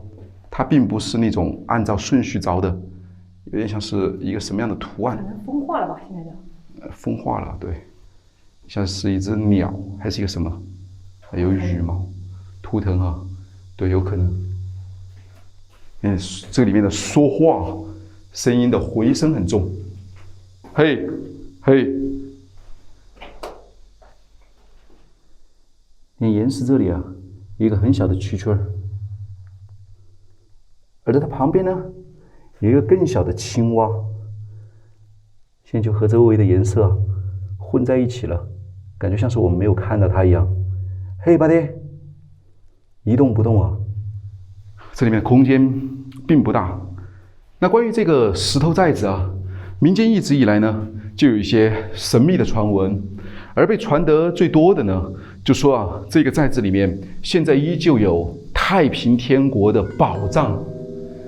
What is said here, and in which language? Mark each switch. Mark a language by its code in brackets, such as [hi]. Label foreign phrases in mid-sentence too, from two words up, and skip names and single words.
[zh] 它並不是那種按照順序鑿的，有點像是一個什麼樣的圖案？可能風化了吧，現在就。風化了，對，像是一隻鳥，還是一個什麼？還有羽毛，圖騰啊，對，有可能。這裡面的說話聲音的回聲很重，嘿，嘿。你岩石這裡啊，有一個很小的圈圈。而在它旁邊呢，有一個更小的青蛙，現在就和周圍的顏色混在一起了，感覺像是我們沒有看到它一樣。嘿 ，buddy，一動不動啊！這裡面的空間並不大。那關於這個石頭寨子啊，民間一直以來呢，就有一些神秘的傳聞，而被傳得最多的呢，就說啊，這個寨子裡面現在依舊有太平天國的寶藏。